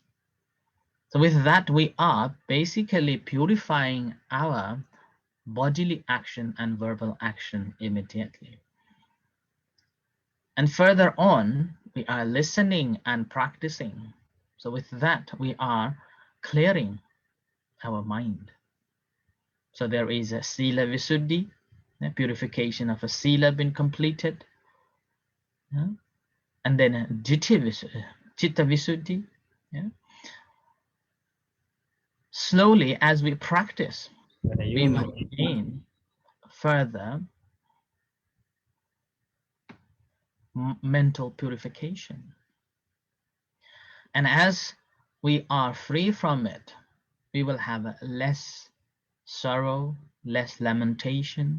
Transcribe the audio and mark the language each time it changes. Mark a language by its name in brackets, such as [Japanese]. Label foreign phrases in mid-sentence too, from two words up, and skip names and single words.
[English] So with that, we are basically purifying our bodily action and verbal action immediately. And further on, we are listening and practicing So with that, we are clearing our mind. So there is a [Pali] sila visuddhi, [English] the purification of a sila been completed, and then a [Pali] chitta visuddhi. [English] Slowly, as we practice, we will gain further mental purification. And as we are free from it, we will have less sorrow, less lamentation.